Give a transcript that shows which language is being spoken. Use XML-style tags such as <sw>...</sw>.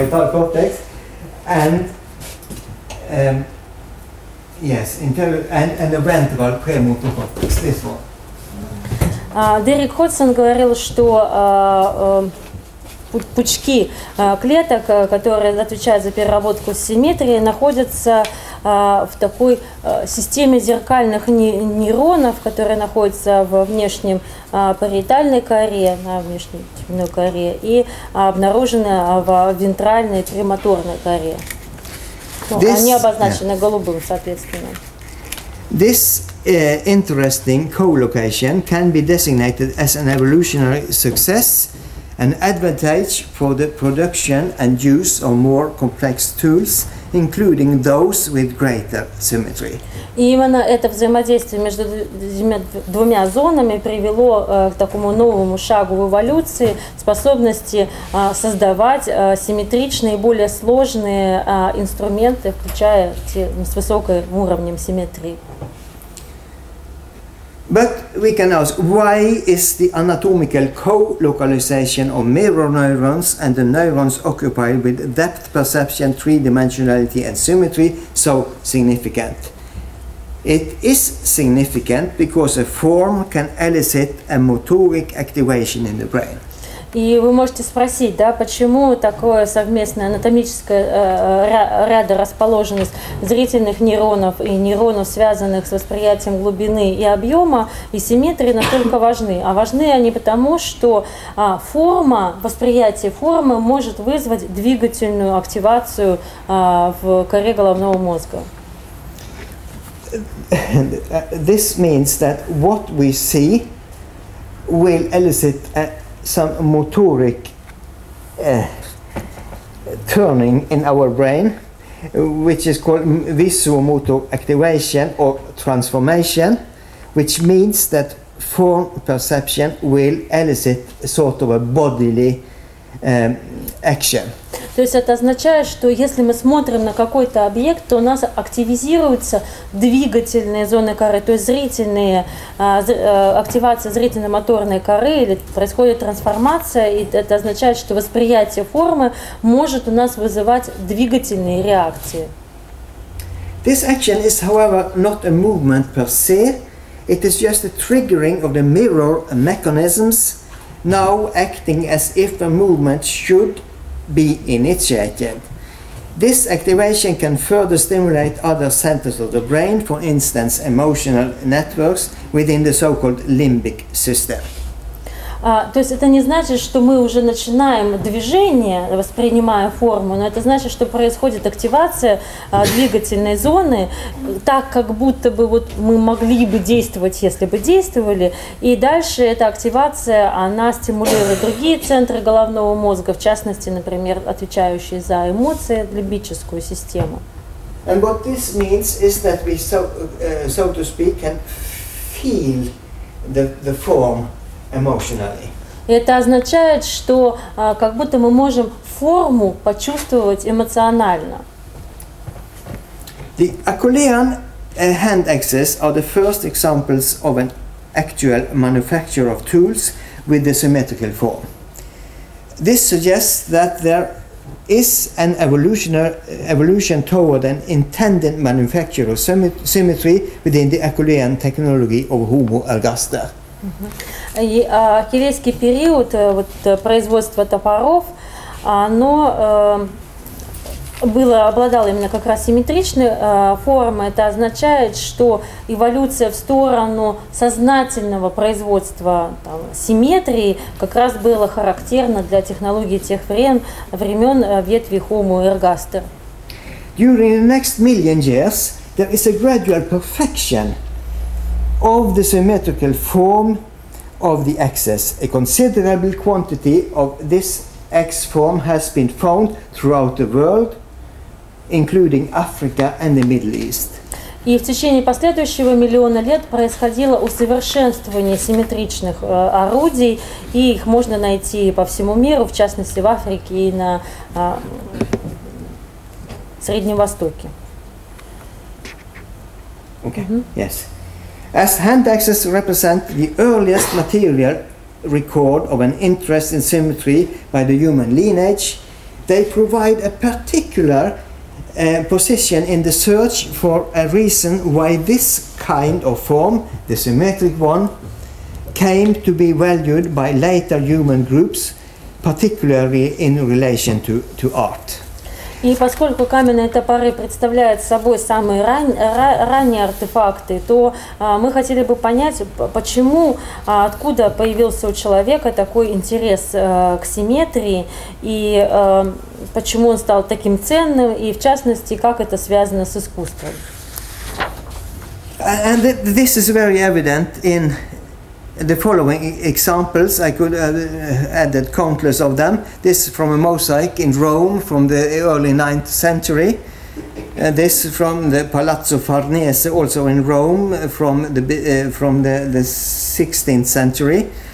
<en>cortex and yes, inferior and the ventral premotor cortex, this one.</en> <ru>Дерек Ходсон говорил, что пучки клеток, которые отвечают за переработку симметрии, находятся в такой системе зеркальных нейронов, которые находятся в внешнем париетальной коре, на внешней теменной коре, и обнаружены в вентральной премоторной коре. Они обозначены голубым, соответственно.</ru> <en>This interesting co-location can be designated as an evolutionary success, an advantage for the production and use of more complex tools, including those with greater symmetry.</en> <ru>И именно это взаимодействие между двумя зонами привело к такому новому шагу в эволюции, способности создавать симметричные, более сложные инструменты, включая те с высоким уровнем симметрии.</ru> <en>But we can ask, why is the anatomical co-localization of mirror neurons and the neurons occupied with depth perception, three-dimensionality and symmetry so significant? It is significant because a form can elicit a motoric activation in the brain.</en> <ru>И вы можете спросить, да, почему такое совместное анатомическое ряда расположенность зрительных нейронов и нейронов, связанных с восприятием глубины и объема, и симметрии настолько важны. А важны они потому, что восприятие формы может вызвать двигательную активацию в коре головного мозга.</ru> <en>This means that what we see will elicit some motoric turning in our brain, which is called visuomotor activation or transformation, which means that form perception will elicit sort of a bodily action.</en> <ru>То есть это означает, что если мы смотрим на какой-то объект, то у нас активизируются двигательные зоны коры, то есть зрительные, активация зрительно-моторной коры, или происходит трансформация, и это означает, что восприятие формы может у нас вызывать двигательные реакции.</ru> <en>This action is, however, not a movement per se. It is just a triggering of the mirror mechanisms now acting as if a movement should be initiated. This activation can further stimulate other centers of the brain, for instance, emotional networks within the so-called limbic system.</en> <ru>То есть это не значит, что мы уже начинаем движение, воспринимая форму, но это значит, что происходит активация двигательной зоны, так как будто бы вот мы могли бы действовать, если бы действовали, и дальше эта активация, она стимулирует другие центры головного мозга, в частности, например, отвечающие за эмоции, лимбическую систему.</ru> <en>And what this means is that we, so to speak, can feel the form emotionally.</en> <ru>Это означает, что как будто мы можем форму почувствовать эмоционально.</ru> <en>The Acheulean hand axes are the first examples of an actual manufacture of tools with the symmetrical form. This suggests that there is an evolution toward an intended manufacture of symmetry within the Acheulean technology of Homo ergaster.</en> <ru>И ахиллейский период производства топоров, оно обладало именно как раз симметричной формой. Это означает, что эволюция в сторону сознательного производства симметрии как раз была характерна для технологий тех времен ветви Homo ergaster.</ru> <en>During the next million years, there is a gradual perfection of the symmetrical form of the axis. A considerable quantity of this X form has been found throughout the world, including Africa and the Middle East.</en> <ru>И в течение последующего миллиона лет происходило усовершенствование симметричных орудий, и их можно найти по всему миру, в частности в Африке и на Среднем Востоке.</ru> <en>Okay. Yes. As hand axes represent the earliest material record of an interest in symmetry by the human lineage, they provide a particular position in the search for a reason why this kind of form, the symmetric one, came to be valued by later human groups, particularly in relation to art.</en> <ru>И поскольку каменные топоры представляют собой самые ранние артефакты, то мы хотели бы понять, почему, откуда появился у человека такой интерес к симметрии, и почему он стал таким ценным, и в частности, как это связано с искусством.</ru> <en>And this is very evident in the following examples. I could add countless of them. This from a mosaic in Rome from the early 9th century. This from the Palazzo Farnese, also in Rome, from the 16th century.</en>